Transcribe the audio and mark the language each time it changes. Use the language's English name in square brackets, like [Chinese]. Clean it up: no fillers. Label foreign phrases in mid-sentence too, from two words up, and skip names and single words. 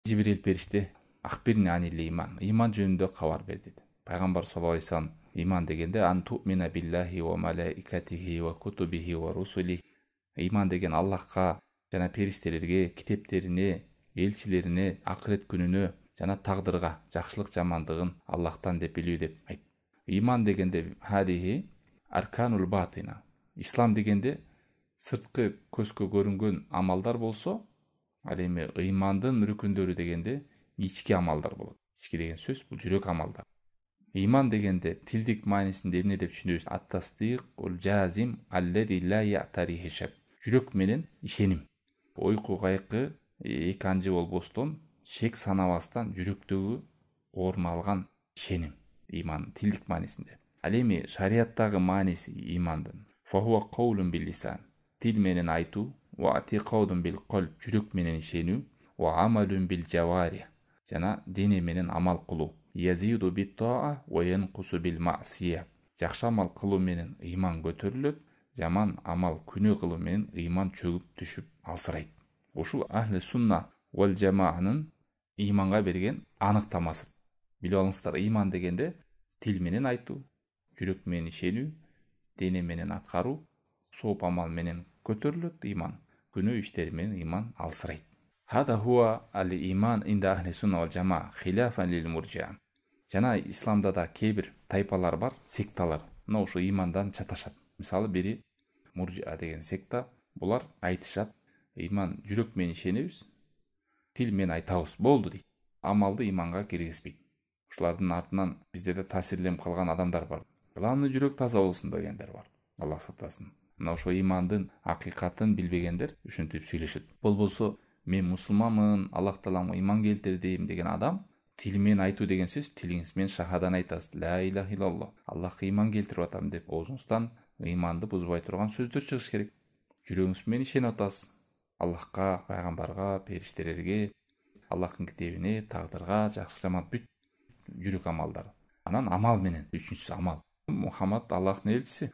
[Kyrgyz] Жибирил периште [Arabic] أخبرني عن الإيمان, [Kyrgyz] иман жөнүндө кабар бер деди. [Arabic] Пайгамбар صلى الله عليه وسلم [Kyrgyz] иман дегенде [Arabic] أن تؤمن بالله وملائكته وكتبه ورسله, [Kyrgyz] иман деген Аллахка жана периштелерге, китептерине, элчилерине, акырет күнүнө жана тагдырга, жакшылык жамандыгын Аллахтан деп билүү деп айт. Иман дегенде [Arabic] هذه أركان الباطنة. [Kyrgyz] Ислам дегенде сырткы көзгө көрүнгөн амалдар болсо, ал эми ыймандын рүкүндөрү дегенде ички амалдар болот. Ички деген сөз бул жүрөк амалдар. Иман дегенде тилдик маанисинде эмне деп түшүнөбүз? [Arabic] التصديق الجازم الذي لا يعتريه شك. [Kyrgyz] Жүрөк менен ишеним. Ойку кайкы эки анжы болбостон, шек санабастан жүрөктөгү орун алган ишеним. Иман тилдик маанисинде. Ал эми шариаттагы мааниси имандын [Arabic] فهو قول باللسان, [Kyrgyz] тил менен айтуу, [Arabic] واعتقاد بالقلب, [Kyrgyz] жүрөк менен ишенүү, [Arabic] وعمل بالجوارح, [Kyrgyz] жана дене менен амал кылуу. [Arabic] يزيد بالطاعة وينقص بالمعصية. [Kyrgyz] Жакшы амал кылуу менен иман көтөрүлөт, жаман амал күнөө кылуу менен иман чөгүп түшүп алсырайт. Ушул [Arabic] أهل السنة والجماعة [Kyrgyz] иманга берген аныктамасы. Билип алыңыздар, иман дегенде тил менен айтуу, жүрөк менен ишенүү, дене менен аткаруу, сооп амал менен көтөрүлөт иман, күнөө иштери менен иман алсырайт. [Arabic] هذا هو الإيمان عند أهل السنة والجماعة خلافا للمرجئة. [Kyrgyz] Жана исламда да кээ-бир тайпалар бар, секталар. Мына ушу имандан чаташат. Мисалы бири муржиа деген секта, булар айтышат, иман жүрөк менен ишенебиз, тил менен айтабыз, болду дейт. Амалды иманга киргизбейт. Ушулардын артынан бизде да таасирленип калган адамдар бар. Главный жүрөк таза болсун дегендер бар. Аллах сактасын. Мына ошо имандын акыйкатын билбегендер ушинтип сүйлөшөт. Болбосо мен мусулманмын, Аллах Таалага иман келтирдим деген адам тил менен айтуу деген сөз, тилиңиз менен шахадан айтасыз. [Arabic] لا إله إلا الله. [Kyrgyz] Аллахка иман келтирип атам деп оозуңуздан иманды бузбай турган сөздөр чыгыш керек. Жүрөгүңүз менен ишенип атасыз. Аллахка, пайгамбарга, периштелерге, Аллахтын китебине, тагдырга, жакшы жаман бүт жүрөк амалдар. Анан амал менен, үчүнчүсү амал. Мухаммад Аллахтын элчиси.